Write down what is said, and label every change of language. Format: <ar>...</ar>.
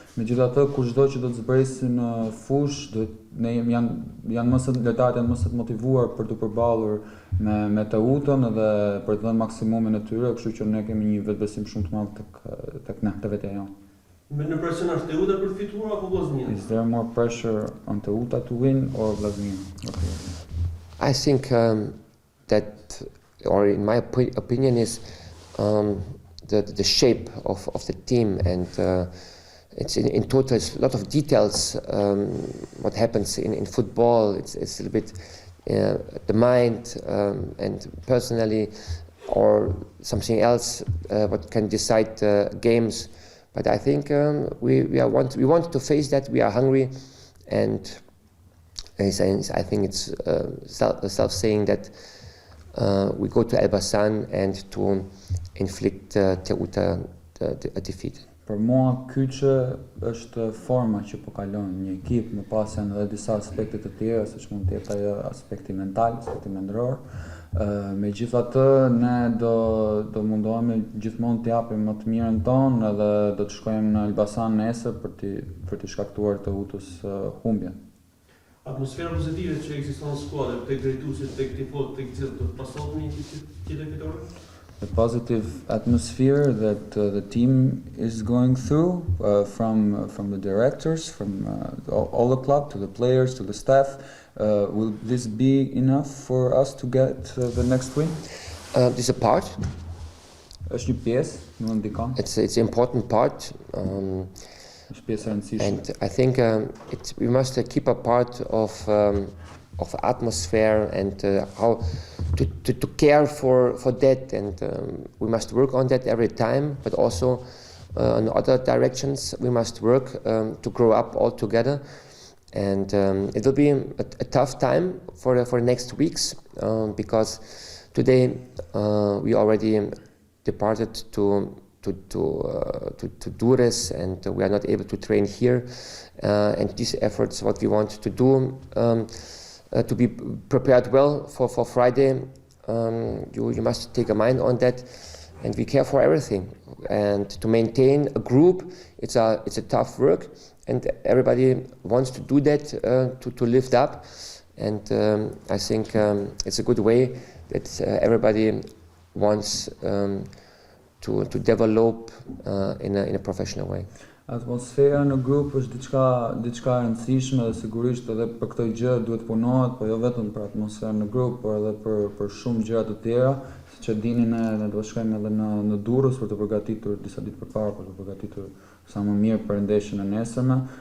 <sq>Megjithatë, kushdo që do të zbresi në fushë, lojtarët janë më së motivuar për të përballur me TEUTA-n dhe për të dhënë maksimumin e tyre, kështu që ne kemi një vetbesim shumë të madh tek ne, te vetja jonë. Në presion është TEUTA për të fituar apo Vllaznia?</sq> <en>Is there more pressure on TEUTA to win or Vllaznia? I think that, or in my opinion, is the shape of the team, and it's in total. It's a lot of details. What happens in football? It's a little bit the mind and personally, or something else. What can decide games? But I think we want to face that. We are hungry, and I think it's self-saying that we go to Elbasan and to inflict TEUTA a defeat.</en> <sq>Për mua kyçe është forma që po kalon një ekip, më pas janë edhe disa aspekte të tjera, siç mund të jetë ajo aspekti mental, aspekti mendror. Megjithatë, ne do mundohemi gjithmonë të japim më të mirën tonë edhe do të shkojmë në Elbasan nesër për të shkaktuar TEUTA-s humbjen. Atmosfera pozitive që ekziston në skuadër, tek drejtuesit, tek tifozët, tek gjithë, do të pasohet në një tjetër fitore?</sq> <en>The positive atmosphere that the team is going through, from the directors, from all the club, to the players, to the staff, will this be enough for us to get the next win? This is a part.</en> <sq>Është një pjesë, nuk ndikon.</sq> <en>It's an important part.</en> <sq>Është pjesë e rëndësishme.</sq> <en>And I think we must keep a part of atmosphere and how to care for that, and we must work on that every time, but also in other directions we must work to grow up all together. And it will be a tough time for the next weeks, because today we already departed to do this, and we are not able to train here, and these efforts, what we want to do, to be prepared well for Friday, you must take a mind on that, and we care for everything. And to maintain a group, it's a tough work, and everybody wants to do that, to lift up, and I think it's a good way that everybody wants to develop in a professional way.</en> <sq>Atmosfera në grup është diçka e rëndësishme dhe sigurisht edhe për këtë gjë duhet punohet, po jo vetëm për atmosferën në grup, por edhe për shumë gjëra të tjera. Siç e dini, ne do shkojmë edhe në Durrës për të përgatitur disa ditë përpara, për të përgatitur sa më mirë për ndeshjen e nesërme.</sq>